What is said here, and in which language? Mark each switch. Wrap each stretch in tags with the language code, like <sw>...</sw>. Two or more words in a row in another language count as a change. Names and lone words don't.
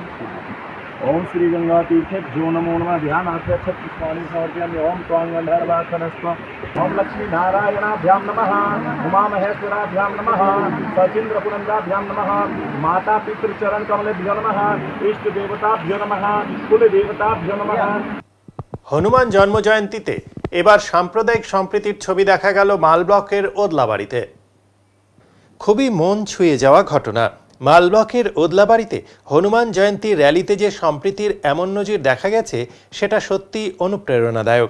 <sa>ओम श्री गंगा तीर्थेभ्यो नमो नमः ध्यानार्थे पुष्पाणि समर्पयामि। ओम त्वांगंधर्वाखनस्व ओम लक्ष्मी नारायणाभ्यां नमः उमा महेश्वराभ्यां नमः सचिन्द्र पुरंदाभ्यां नमः माता पितृचरण कमलेभ्यो नमः इष्ट देवताभ्यो नमः कुल देवताभ्यो नमः।</sa> <bn>হনুমান জন্মজয়ন্তীতে এবার সাম্প্রদায়িক সম্প্রীতির ছবি দেখা গেল মাল ব্লকের ওদলাবাড়িতে। খুবই মন ছুঁয়ে যাওয়া ঘটনা। মাল ব্লকের ওদলাবাড়িতে হনুমান জয়ন্তী র্যালিতে যে সম্প্রীতির এমন নজির দেখা গেছে সেটা সত্যি অনুপ্রেরণাদায়ক।</bn>